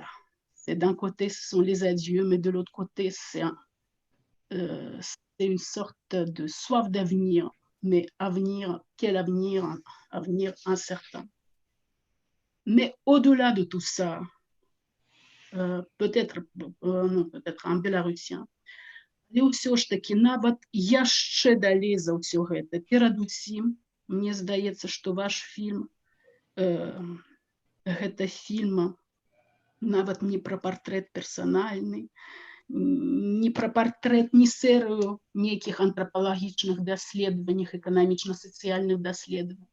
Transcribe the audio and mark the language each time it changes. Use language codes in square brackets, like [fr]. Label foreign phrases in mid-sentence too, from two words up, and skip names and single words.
[fr] C'est d'un côté, ce sont les adieux, mais de l'autre côté, c'est une sorte de soif d'avenir. Mais avenir, quel avenir? Avenir incertain. Mais au-delà de tout ça, peut-être un Беларусien, [be] але ўсё ж такі нават яшчэ далей за ўсё гэта. Перадусім, мне здаецца, што ваш фільм гэта фільм нават не пра партрэт персанальны, не пра партрэт, не серыю нейкіх антрапалагічных даследаваннях, эканамічна-сацыяльных даследаванняў.